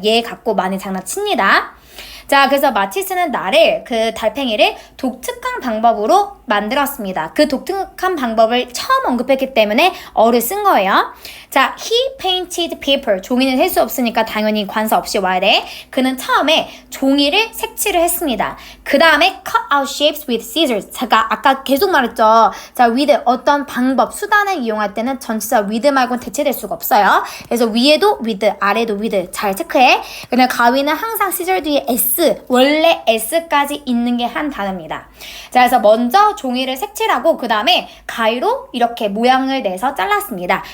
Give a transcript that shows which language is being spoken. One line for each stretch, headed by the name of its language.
Korean: 얘 갖고 많이 장난칩니다. 자, 그래서 마티스는 나를, 그 달팽이를 독특한 방법으로 만들었습니다. 그 독특한 방법을 처음 언급했기 때문에 어를 쓴 거예요. 자,
English: he painted paper.
Korean: 종이는 셀 수 없으니까 당연히 관사 없이 와야 돼. 그는 처음에 종이를 색칠을 했습니다. 그 다음에
English: cut out shapes with scissors.
Korean: 제가 아까 계속 말했죠. 자, with 어떤 방법, 수단을 이용할 때는 전치사 with 말고는 대체될 수가 없어요. 그래서 위에도 with, 아래도 with 잘 체크해. 그다음에 가위는 항상 scissor 뒤에 s, 원래 s까지 있는 게 한 단어입니다. 자, 그래서 먼저 종이를 색칠하고 그 다음에 가위로 이렇게 모양을 내서 잘랐습니다.